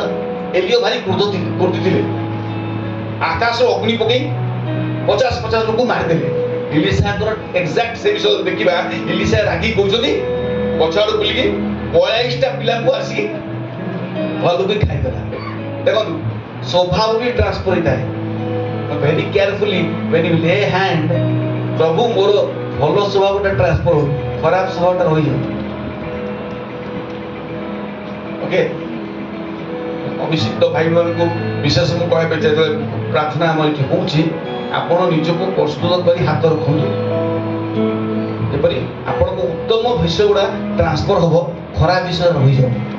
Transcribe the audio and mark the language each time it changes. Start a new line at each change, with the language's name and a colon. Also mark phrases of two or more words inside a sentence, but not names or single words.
Odia: ଏଲିୟ ଭାରି କ୍ରୋଧୀ ଥିଲେ, ଆକାଶରୁ ଅଗ୍ନି ପକେଇ 50 ଲୋକ ମାରିଦେଲେ। ଇଲିଶାଙ୍କର ଏକ୍ସାକ୍ଟ ସେ ବିଷୟ ଦେଖିବା, ଇଲିଶା ରାଗି କହୁଛନ୍ତି ପଛଆଡୁ ବୁଲିକି 42ଟା ପିଲାଙ୍କୁ ଆସିକି ଭଲକୁ ଖାଇଦେଲା। ଦେଖନ୍ତୁ, ସ୍ୱଭାବ ବି ଟ୍ରାନ୍ସଫର ହେଇଥାଏ।
English: very carefully when you lay hand,
Odia: ପ୍ରଭୁ ମୋର ଭଲ ସ୍ୱଭାବଟା ଟ୍ରାନ୍ସଫର ହଉ, ଖରାପ ସ୍ୱଭାବଟା ରହିଯାଉ। ଓକେ, ଅଭିଷିକ୍ତ ଭାଇମାନଙ୍କୁ ବିଶେଷ ମୁଁ କହିବା ପାଇଁ ଯେତେବେଳେ ପ୍ରାର୍ଥନା ଆମର ଏଠି ହଉଛି, ଆପଣ ନିଜକୁ ପ୍ରସ୍ତୁତ କରି ହାତ ରଖନ୍ତୁ, ଯେପରି ଆପଣଙ୍କ ଉତ୍ତମ ବିଷୟ ଗୁଡା ଟ୍ରାନ୍ସଫର ହବ, ଖରାପ ବିଷୟ ରହିଯାଉ।